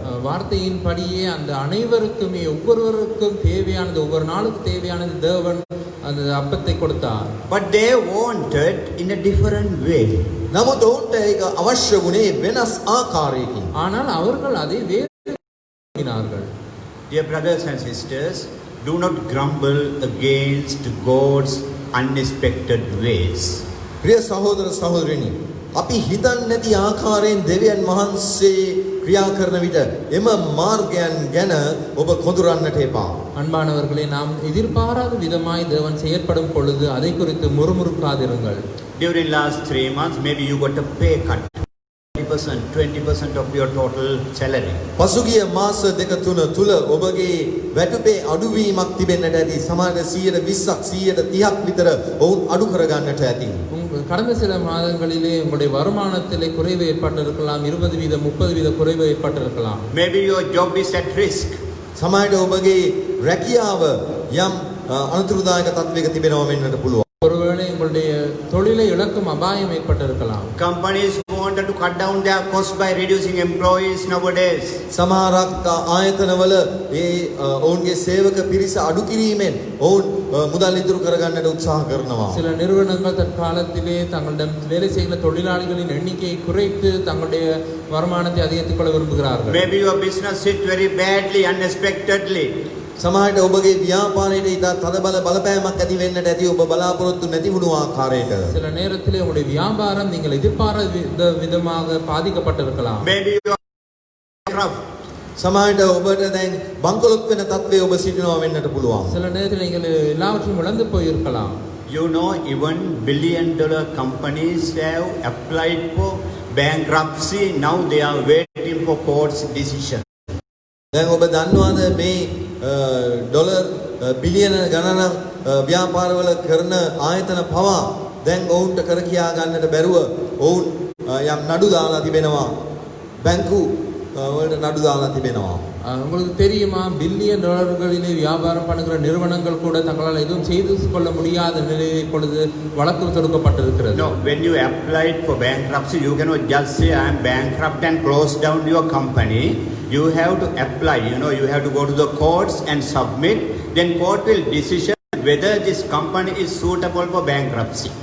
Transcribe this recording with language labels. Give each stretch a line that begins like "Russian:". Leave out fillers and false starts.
Tamil: வார்த்தையின் படியே அந்த அனைவருக்குமே ஒவ்வொருவருக்கும் தேவையானது ஒவ்வொரு நாளுக்கு தேவையானது தேவன் அந்த அப்பத்தை கொடுத்தார்.
English: But they wanted in a different way.
Sinhala: නමුත් ඔවුන්ට ඒක අවශ්‍ය වුණේ වෙනස් ආකාරයකින්.
Tamil: ஆனால் அவர்கள் அதை வேறு விரும்பினார்கள்.
English: Dear brothers and sisters, do not grumble against God's unexpected ways.
Sinhala: ප්‍රිය සහෝදර සහෝදරිනි, අපි හිතන්නේ නැති ආකාරයෙන් දෙවියන් වහන්සේ ක්‍රියා කරන විට එම මාර්ගයන් ගැන ඔබ කොඳුරන්නට එපා.
Tamil: அன்பானவர்களே, நாம் எதிர்பாராத விதமாய் தேவன் செயற்படும் பொழுது அதை குறித்து முறுமுறுக்காதிருங்கள்.
English: During last 3 months, maybe you got a pay cut. 20% of your total salary.
Sinhala: පසුගිය මාස දෙක තුන තුල ඔබගේ වැටුපේ අඩුවීමක් තිබෙන්නට ඇති. සමහර 120ක් 130ක් විතර ඔවුන් අඩු කරගන්නට ඇති.
Tamil: கடந்த சில மாதங்களிலே உங்களுடைய வருமானத்திலே குறைவு ஏற்பட்டிருக்கலாம். 20% 30% குறைவு ஏற்பட்டிருக்கலாம்.
English: Maybe your job is at risk.
Sinhala: සමහරට ඔබගේ රැකියාව යම් අනතුරුදායක තත්වයක තිබෙනවා වෙන්නට පුළුවන්.
Tamil: ஒருவேளை உங்களுடைய தொழிலை இழக்கும் அபாயம் ஏற்பட்டிருக்கலாம்.
English: Companies wanted to cut down their costs by reducing employees nowadays.
Sinhala: සමහරක් ආයතනවල ඒ ඔවුන්ගේ සේවක පිරිස අඩු කිරීමෙන් ඔවුන් මුදල් ඉදිරි කරගන්නට උත්සාහ කරනවා.
Tamil: சில நிறுவனங்கள் தற்காலத்திலே தங்களிடம் வேலை செய்கிற தொழிலாளிகளின் எண்ணிக்கையை குறைத்து தங்களுடைய வருமானத்தை அதிகரித்துக் கொள்ள விரும்புகிறார்கள்.
English: Maybe your business hit very badly, unexpectedly.
Sinhala: සමහරට ඔබගේ ව්‍යාපාරයට ඉතා තදබල බලපෑමක් ඇති වෙන්නට ඇති ඔබ බලාපොරොත්තු නැති වුණු ආකාරයක.
Tamil: சில நேரத்திலே உங்களுடைய வியாபாரம் நீங்கள் எதிர்பாராத விதமாக பாதிக்கப்பட்டிருக்கலாம்.
English: Maybe you are bankrupt.
Sinhala: සමහරට ඔබට දැන් බංකොලොත් වෙන තත්ත්වයේ ඔබ සිටිනවා වෙන්නට පුළුවන්.
Tamil: சில நேரத்தில் நீங்கள் எல்லாவற்றையும் இழந்து போயிருக்கலாம்.
English: You know, even billion-dollar companies have applied for bankruptcy. Now they are waiting for court's decision.
Sinhala: දැන් ඔබ දන්නවද මේ ඩොලර් බිලියන ගණනක් ව්‍යාපාරවල කරන ආයතන පවා දැන් ඔවුන්ට කර කියා ගන්නට බැරුව ඔවුන් යම් නඩු දාලා තිබෙනවා. බැංකු වලට නඩු දාලා තිබෙනවා.
Tamil: உங்களுக்கு தெரியுமா, பில்லியன் டாலர்களிலே வியாபாரம் பண்ணுகிற நிறுவனங்கள் கூட தங்களால் எதுவும் செய்து கொள்ள முடியாத நிலையில் இப்பொழுது வழக்கு தொடுக்கப்பட்டிருக்கிறது.
English: No, when you applied for bankruptcy, you cannot just say I am bankrupt and close down your company. You have to apply. You know, you have to go to the courts and submit. Then court will decision whether this company is suitable for bankruptcy.